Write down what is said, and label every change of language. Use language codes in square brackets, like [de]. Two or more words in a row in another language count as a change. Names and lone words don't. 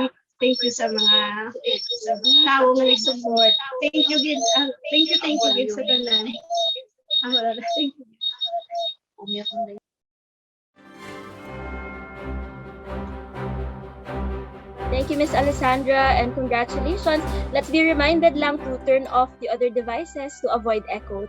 [en] Thank you [ceb] sa mga tao nga nag-support. [en] Thank you [ceb] gid sa tanan. [en] Thank you. Thank you, Miss Alessandra, and congratulations. Let's be reminded lang to turn off the other devices to avoid echo.